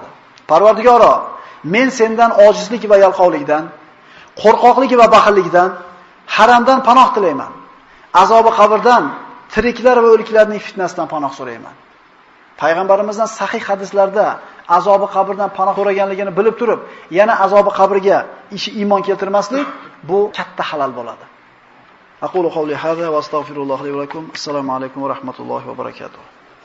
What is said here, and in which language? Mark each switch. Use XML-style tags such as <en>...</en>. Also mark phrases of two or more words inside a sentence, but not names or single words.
<uz>Parvardigoro, men sendan ojizlik va yalqovlikdan, qo'rqoqlik va baxillikdan, haramdan panoh tilayman. Azobi qabrdan, tiriklar va o'liklarning fitnasidan panoh so'rayman. Payg'ambarimizdan sahih hadislarda azobi qabrdan panoh so'raganligini bilib turib, yana azobi qabrga iymon keltirmaslik bu katta halol bo'ladi.</uz> <ar>أقول قولي هذا وأستغفر الله لي ولكم. السلام عليكم ورحمة الله وبركاته.</ar>